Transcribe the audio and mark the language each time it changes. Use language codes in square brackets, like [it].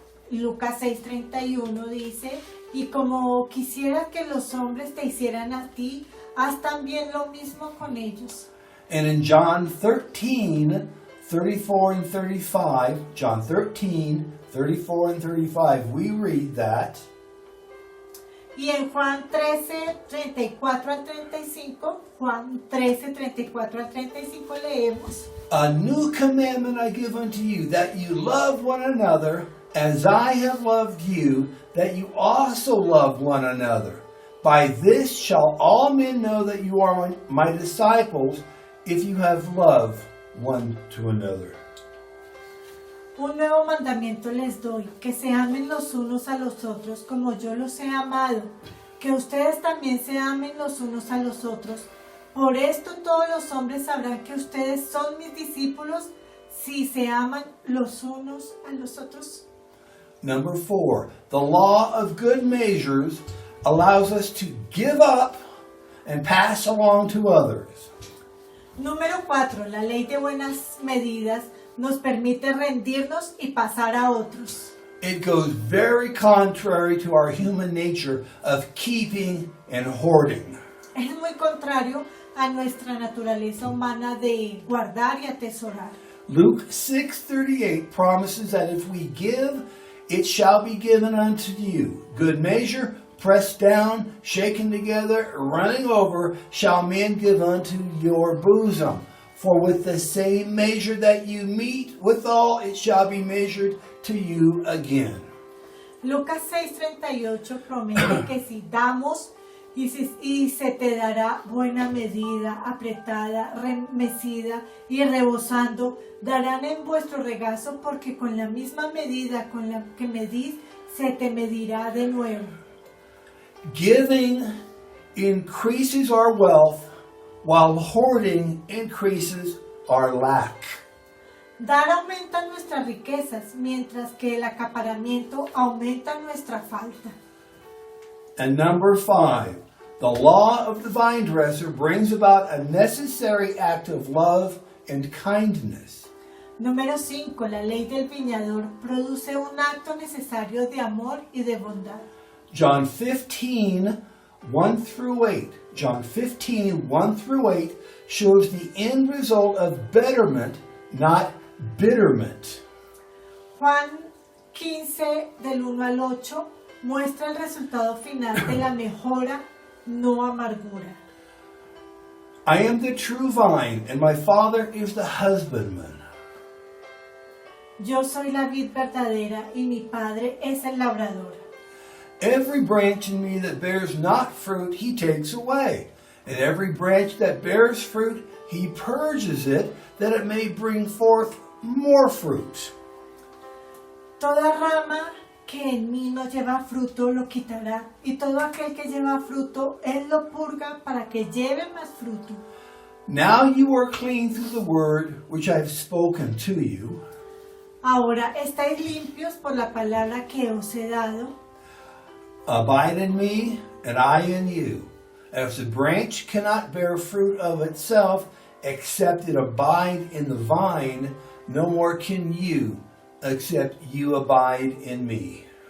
[es] Lucas 6:31 dice, y como quisieras que los hombres te hicieran a ti, haz también lo mismo con ellos. [en] And in John 13:34 and 35, John 13:34 and 35, we read that, [es] Y en Juan 13:34 al 35, Juan 13:34 al 35 leemos, [en] a new commandment I give unto you, that you love one another as I have loved you, that you also love one another. By this shall all men know that you are my disciples, if you have love one to another. [es] un nuevo mandamiento les doy, que se amen los unos a los otros como yo los he amado, que ustedes también se amen los unos a los otros. Por esto todos los hombres sabrán que ustedes son mis discípulos, si se aman los unos a los otros. [en] Number 4, the law of good measures allows us to give up and pass along to others. [es] Número 4, la ley de buenas medidas nos permite rendirnos y pasar a otros. [en] It goes very contrary to our human nature of keeping and hoarding. [es] Es muy contrario a nuestra naturaleza humana de guardar y atesorar. [en] Luke 6:38 promises that if we give, it shall be given unto you. Good measure, pressed down, shaken together, running over, shall men give unto your bosom. For with the same measure that you meet withal, it shall be measured to you again. [es] Lucas 6:38 promete que si damos y se te dará buena medida, apretada, remecida y rebosando, darán en vuestro regazo, porque con la misma medida con la que medís, se te medirá de nuevo. [en] Giving increases our wealth, while hoarding increases our lack. [es] Dar aumenta nuestras riquezas, mientras que el acaparamiento aumenta nuestra falta. [en] And number 5, the law of the vine dresser brings about a necessary act of love and kindness. [es] Número 5. La ley del viñador produce un acto necesario de amor y de bondad. [en] John 15:1 through 8. John 15:1 through 8 shows the end result of betterment, not bitterment. [es] Juan 15, del 1 al 8, muestra el resultado final de la mejora, no amargura. [en] I am the true vine, and my Father is the husbandman. [es] Yo soy la vid verdadera y mi Padre es el labrador. [en] Every branch in me that bears not fruit, he takes away. And every branch that bears fruit, he purges it, that it may bring forth more fruit. [es] Toda rama que en mí no lleva fruto lo quitará, y todo aquel que lleva fruto, él lo purga para que lleve más fruto. [en] Now you are clean through the word which I have spoken to you. [es] Ahora estáis limpios por la palabra que os he dado. [en] Abide in me, and I in you. As the branch cannot bear fruit of itself, except it abide in the vine, no more can you, except you abide in me.